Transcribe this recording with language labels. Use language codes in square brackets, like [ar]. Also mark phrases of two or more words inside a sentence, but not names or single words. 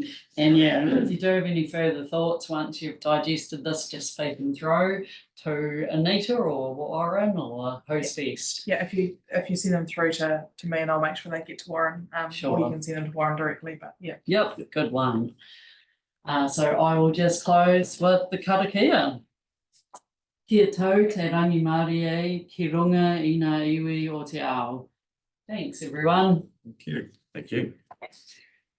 [en] And yeah, if you do have any further thoughts once you've digested this, just feed them through to Anita or Warren or who's best. Yeah, if you send them through to me, and I'll make sure they get to Warren. Sure. Or you can send them to Warren directly. But yeah. Yep, good one. So I will just close with the karakia. [mi] Kia tau te rangi Māori e, ki runga i ngā iwi o te ao. [en] Thanks everyone. Thank you. Thank you.